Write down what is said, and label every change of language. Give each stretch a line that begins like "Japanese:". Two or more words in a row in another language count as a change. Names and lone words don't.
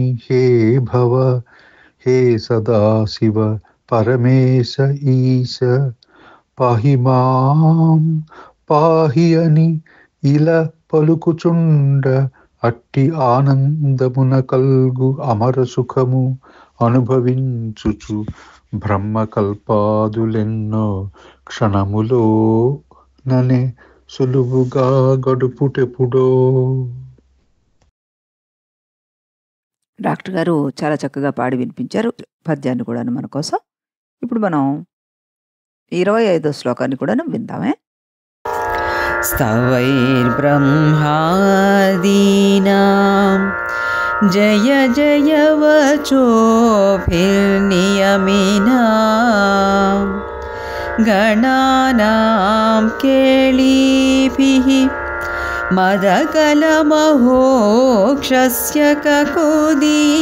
Telugu: హే భవ హే సదాశివ పరమేశ ఈశ పాహి మాం పాహి అని ఇలా పలుకుచుండ అట్టి ఆనందమున కల్గు అమర సుఖము అనుభవించుచు బ్రహ్మకల్పాదులెన్నో క్షణములో ననే సులువుగా గడుపుటెప్పుడో. డాక్టర్ గారు చాలా చక్కగా పాడి వినిపించారు పద్యాన్ని కూడాను మన కోసం. ఇప్పుడు మనం 25వ శ్లోకాన్ని కూడాను విందామే.
Sanskrit: स्तवैर्ब्रह्मादीनां जय जय वचोभिर्नियमिनां गणानां केळीभिः मदकलमहोक्षस्य ककुदी